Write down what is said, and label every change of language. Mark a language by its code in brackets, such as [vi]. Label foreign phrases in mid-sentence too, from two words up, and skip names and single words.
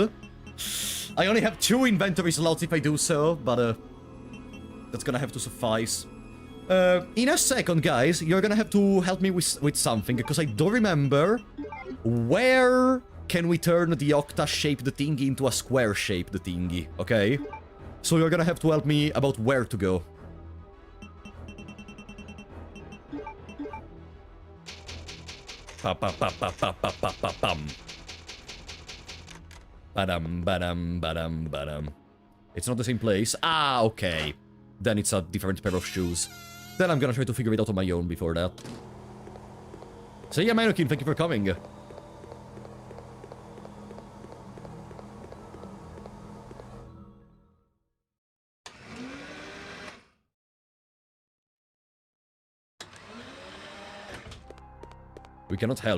[en] I only have 2 inventory slots if I do so, but that's gonna have to suffice. In a second, guys, you're gonna have to help me with something, because I don't remember where can we turn the octa-shaped thingy into a square-shaped thingy, okay? So you're gonna have to help me about where to go. Pa-pa-pa-pa-pa-pa-pa-pam. Badam, badam, badam, badam. It's not the same place. Ah, okay. Then it's a different pair of shoes. Then I'm gonna try to figure it out on my own before that. So yeah, Manukin, thank you for coming. We cannot help.